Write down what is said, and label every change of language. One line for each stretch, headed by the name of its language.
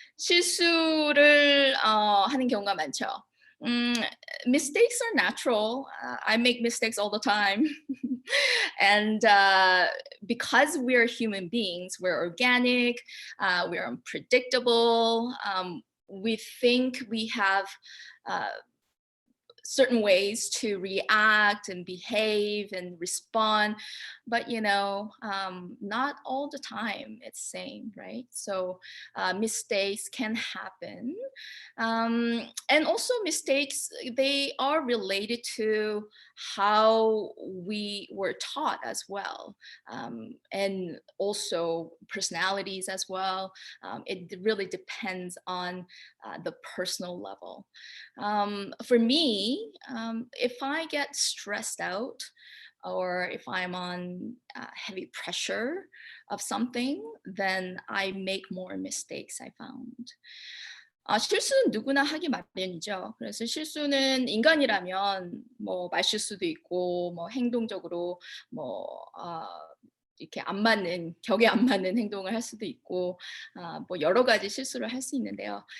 Korean: 실수를 하는 경우가 많죠.
English: Mistakes are natural. I make mistakes all the time. And because we're human beings, we're organic, we're unpredictable, we think we have certain ways to react and behave and respond, but not all the time it's same, right? So mistakes can happen, and also mistakes, they are related to how we were taught as well, and also personalities as well. It really depends on the personal level. For me, if I get stressed out or if I'm on heavy pressure of something, then I make more mistakes, I found.
Korean: 실수는 누구나 하기 마련이죠. 그래서 실수는 인간이라면 뭐 말실수도 있고 뭐 행동적으로 뭐 이렇게 안 맞는, 격에 안 맞는 행동을 할 수도 있고 뭐 여러 가지 실수를 할 수 있는데요.